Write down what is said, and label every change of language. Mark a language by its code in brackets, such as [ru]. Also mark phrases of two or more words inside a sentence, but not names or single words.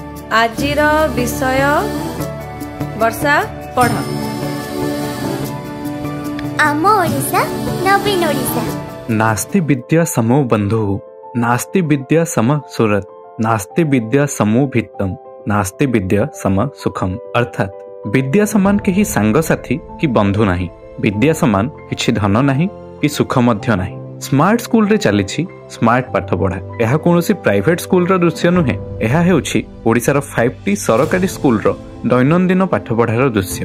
[or] ଆଜିର ବିଷୟ ବର୍ଷା ପଢ଼। ଆମ ଓଡ଼ିଶା ନବୀନ ଓଡ଼ିଶା। [sa] नास्ति विद्या समो बंधु नास्ति विद्या सम सुरत नास्ति विद्या समो भित्तम नास्ति विद्या सम सुखम। [or] ଅର୍ଥାତ ବିଦ୍ୟା ସମାନ କେହି ସାଙ୍ଗ ସାଥୀ କି ବନ୍ଧୁ ନାହିଁ, ବିଦ୍ୟା ସମାନ କିଛି ଧନ ନାହିଁ କି ସୁଖ ମଧ୍ୟ ନାହିଁ। [en] smart school [or] ରେ ଚାଲିଛି ସ୍ମାର୍ଟ ପାଠ ପଢ଼ା। ଏହା କୌଣସି [en] private school [or] ର ଦୃଶ୍ୟ ନୁହେଁ, ଏହା ହେଉଛି ଓଡ଼ିଶା ର 5ଟି ସରକାରୀ ସ୍କୁଲ ର ଦୈନନ୍ଦିନ ପାଠ ପଢ଼ାର ଦୃଶ୍ୟ।